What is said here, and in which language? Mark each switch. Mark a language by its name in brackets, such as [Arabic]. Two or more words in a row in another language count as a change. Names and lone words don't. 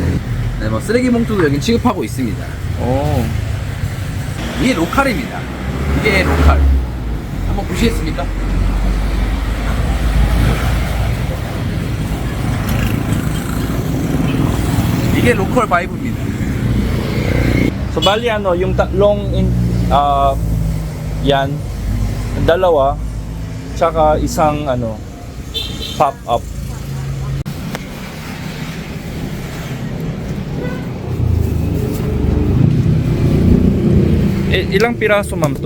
[Korean] 네, 뭐 쓰레기 봉투도 여기 취급하고 있습니다. 어. 이게 로컬입니다. 이게 로컬. 한번 보시겠습니까? 이게 로컬 바이브입니다. [Filipino] So, bali ano, yung tatlong yan, dalawa, tsaka isang ano, pop-up. Ilang piraso, ma'am, to?